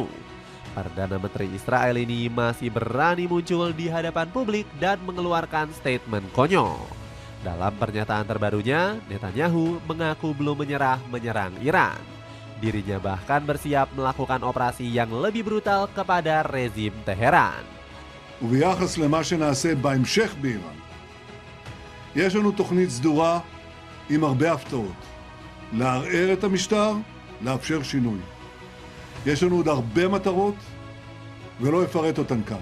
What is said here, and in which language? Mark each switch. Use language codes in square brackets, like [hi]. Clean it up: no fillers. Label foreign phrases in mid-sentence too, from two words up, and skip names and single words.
[id] Perdana Menteri Israel ini masih berani muncul di hadapan publik dan mengeluarkan statement konyol. Dalam pernyataan terbarunya, Netanyahu mengaku belum menyerang Iran. Dirinya bahkan bersiap melakukan operasi yang lebih brutal kepada rezim Teheran. [he] וביחס למה שנעשה בהמשך באיראן, יש לנו תוכנית סדורה עם הרבה הפתעות. לערער את המשטר, לאפשר שינוי. יש לנו עוד הרבה מטרות, ולא אפרט אותן כאן.